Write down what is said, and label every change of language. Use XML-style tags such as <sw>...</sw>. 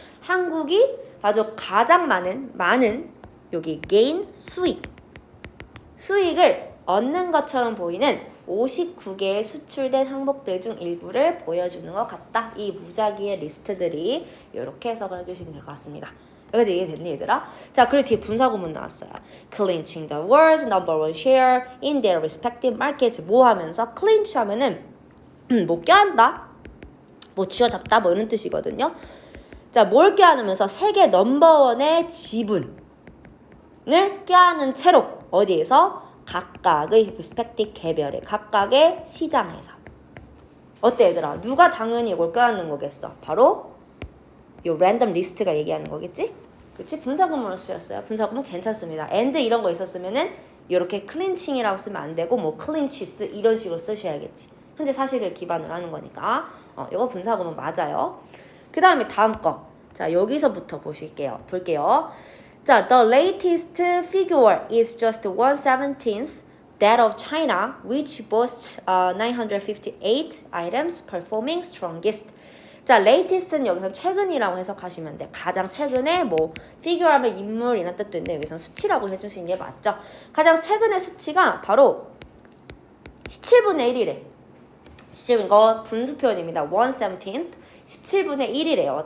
<ko>한국이 아주 가장 많은 여기 gain 수익을 얻는 것처럼 보이는 59개의 수출된 항목들 중 일부를 보여주는 것 같다. 이 무작위의 리스트들이 이렇게 해석을 해주시면 될 것 같습니다. 여기까지 이해됐니, 얘들아? 자, 그리고 뒤에 분사구문 나왔어요.</ko> <en>Clinching the world's number one share in their respective markets.</en> <ko>뭐 하면서? clinch 하면은 뭐 껴안다? 뭐 쥐어잡다? 뭐 이런 뜻이거든요. 자, 뭘 껴안으면서 세계 넘버원의 지분을 껴안은 채로 어디에서? 각각의 respective 개별의 각각의 시장에서. 어때, 얘들아? 누가 당연히 이걸 껴안는 거겠어? 바로 요 랜덤 리스트가 얘기하는 거겠지? 그치? 분사구문으로 쓰였어요. 분사구문 괜찮습니다. and 이런 거 있었으면은 이렇게 클린칭이라고 쓰면 안 되고 뭐 클린치스 이런 식으로 쓰셔야겠지. 현재 사실을 기반으로 하는 거니까. 이거 분사구문 맞아요. 그 다음에 다음 거. 자, 여기서부터 볼게요.</ko> <en>자, the latest figure is just 1/17th that of China, which boasts 958 items performing strongest.</en> <ko>자, latest는 여기서 최근이라고 해석하시면 돼. 가장 최근에 뭐 figure 하면 인물 이런 뜻도 있는데 여기서 수치라고 해주시는 게 맞죠. 가장 최근의 수치가 바로 17분의 1이래. 17분 이거 분수 표현입니다. 1/17th 17분의 1이래요.</ko>